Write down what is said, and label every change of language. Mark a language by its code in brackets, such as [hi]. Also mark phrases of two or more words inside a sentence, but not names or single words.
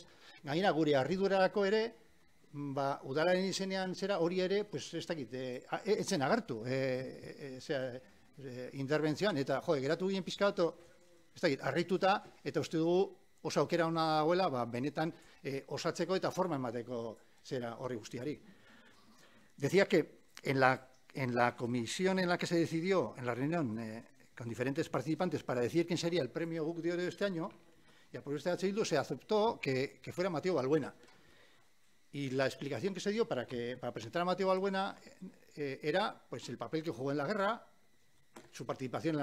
[eu] Gainera, gure harridurarako ere, udalaren izenean zera hori ere, pues ez dakit, etzen agertu, interbentzioan, eta geratu ginen pizkatu, ez dakit, harrituta, eta uste dugu oso aukera hona dagoela, benetan osatzeko eta forma emateko zera horri guztiari. [es] Decía que en la comisión en la que se decidió, en la reunión con diferentes participantes para decidir quién sería el premio Guk de Oro de este año, y a propuesta de H. Bildu se aceptó que fuera Mateo Balbuena. Y la explicación que se dio para presentar a Mateo Balbuena era pues, el papel que jugó en la guerra, su participación en